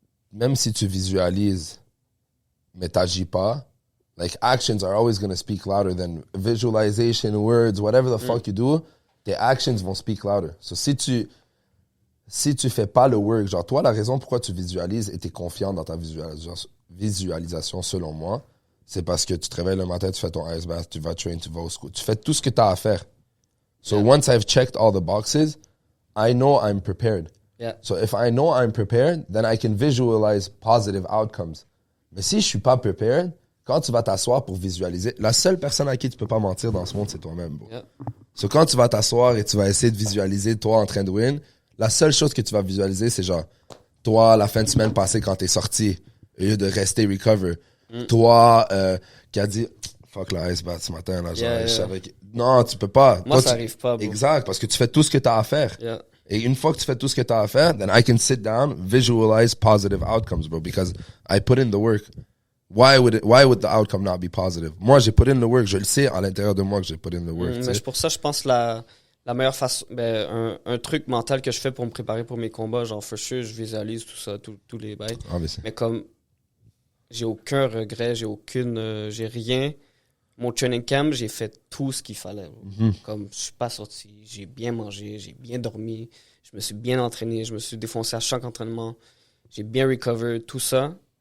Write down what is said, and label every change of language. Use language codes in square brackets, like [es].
[fr] Même si tu visualises, mais t'agis pas, [en] like, actions are always going to speak louder than visualization, words, whatever the fuck you do, [fr] tes actions vont [en] speak louder. [fr] So, si tu fais pas le work, genre, toi, la raison pourquoi tu visualises et t'es confiant dans ta visualisation, selon moi, c'est parce que tu te réveilles le matin, tu fais ton ice bath, tu vas train, tu vas au school, tu fais tout ce que t'as à faire. [en] So once I've checked all the boxes, I know I'm prepared. Yeah. So if I know I'm prepared, then I can visualize positive outcomes. [fr] Mais si je suis pas prepared, quand tu vas t'asseoir pour visualiser, la seule personne à qui tu peux pas mentir dans ce monde, c'est toi-même, bro. [en] Yeah. [fr] So quand tu vas t'asseoir et tu vas essayer de visualiser toi en train de win, la seule chose que tu vas visualiser, c'est genre, toi, la fin de semaine passée quand t'es sorti, au lieu de rester recover. Toi, qui a dit, fuck la ice bath ce matin, là, genre, je savais que... Non, tu peux pas. Moi, Toi, ça arrive pas, bro. Exact, parce que tu fais tout ce que t'as à faire. [en] Yeah. [fr] Et une fois que tu fais tout ce que t'as à faire, [en] then I can sit down, visualize positive outcomes, bro, because I put in the work. Why would the outcome not be positive? [fr] Moi, j'ai [en] put in the work. [fr] Je le sais à l'intérieur de moi que j'ai [en] put in the work. [fr] tu Mais sais. pour ça, je pense que la meilleure façon, un truc mental que je fais pour me préparer pour mes combats, genre, for sure, je visualise tout ça, tous les bails. [en] Obviously. [fr] Mais comme, j'ai aucun regret, j'ai rien. Mon training camp, j'ai fait tout ce qu'il fallait. Comme, je suis pas sorti, j'ai bien mangé, j'ai bien dormi, je me suis bien entraîné, je me suis défoncé à chaque entraînement, j'ai bien recover, tout ça.